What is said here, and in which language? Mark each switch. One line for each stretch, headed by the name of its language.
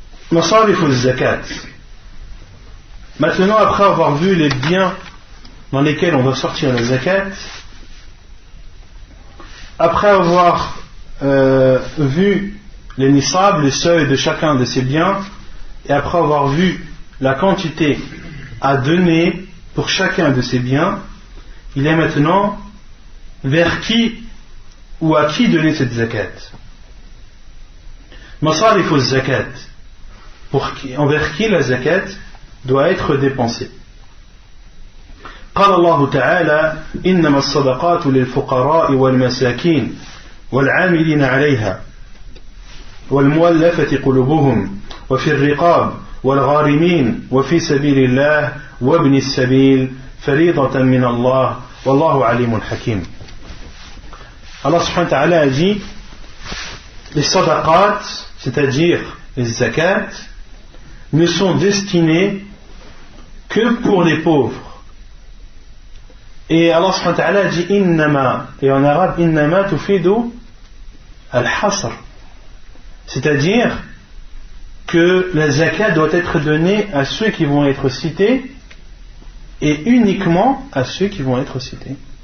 French: Masarif al-zakat. Maintenant, après avoir vu les biens dans lesquels on doit sortir la zakat, après avoir vu les nisab, les seuils de chacun de ces biens, et après avoir vu la quantité à donner pour chacun de ces biens, il est maintenant vers qui ou à qui donner cette zakat. Masarif al-zakat. Envers qui la zakat doit être dépensée.
Arabic: قال الله تعالى إنما الصدقات للفقراء والمساكين والعاملين عليها والمؤلفة قلوبهم وفي الرقاب والغارمين وفي سبيل الله وابن السبيل فريضة من الله والله عليم حكيم.
French: Allah subhanahu wa ta'ala a dit les sadaqat, c'est-à-dire les zakat, ne sont destinés que pour les pauvres. Et Allah subhanahu wa ta'ala a dit innama, et en arabe
Arabic: innama tufidu al-hasr,
French: c'est-à-dire que la zakat doit être donnée à ceux qui vont être cités et uniquement à ceux qui vont être cités.